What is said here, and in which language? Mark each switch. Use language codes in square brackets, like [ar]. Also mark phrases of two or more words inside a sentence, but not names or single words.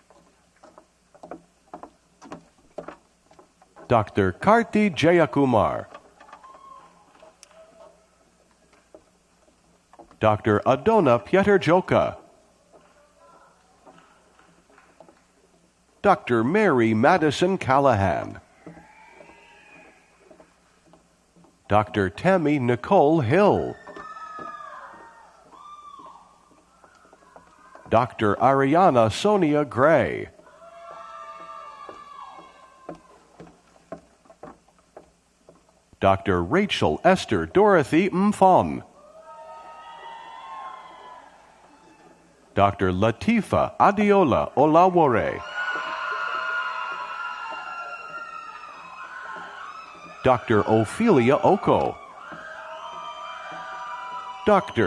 [en] Dr. Karti Jayakumar. Dr. Adona Pieterjoka. Dr. Mary Madison Callahan. Dr. Tammy Nicole Hill. Dr. Ariana Sonia Gray. Dr. Rachel Esther Dorothy Mfon. Dr. Latifa Adiola Olawore. Dr. Ophelia Oko. Dr.